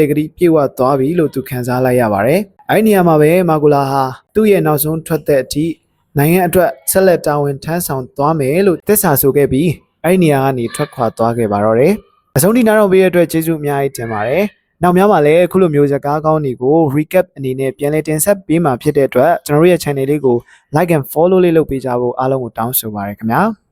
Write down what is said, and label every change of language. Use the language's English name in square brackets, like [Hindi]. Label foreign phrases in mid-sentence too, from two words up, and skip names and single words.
[Burmese] တဲ့ကတိပြေဝသွားပြီလို့သူခံစားလိုက်ရပါတယ်။အဲဒီနေရာမှာပဲမာဂိုလာဟာသူ့ရဲ့နောက်ဆုံးထွက်တဲ့အထိနိုင်ငံအတွက်ဆက်လက်တာဝန်ထမ်းဆောင်သွားမယ်လို့သစ္စာဆိုခဲ့ပြီးအဲ့ဒီနေရာကနေထွက်ခွာသွားခဲ့ပါတော့တယ်။အဆုံးထိနားထောင်ပေးတဲ့အတွက်ကျေးဇူးအများကြီးတင်ပါတယ်။နောက်များမှာလည်းအခုလိုမျိုးစကားကောင်းတွေကို recap အနေနဲ့ပြန်လည်တင်ဆက်ပေးမှာဖြစ်တဲ့အတွက်ကျွန်တော်တို့ရဲ့ channel လေးကို [English] like and follow [Burmese] လေးလုပ်ပေးကြဖို့အားလုံးကိုတောင်းဆိုပါရခင်ဗျာ။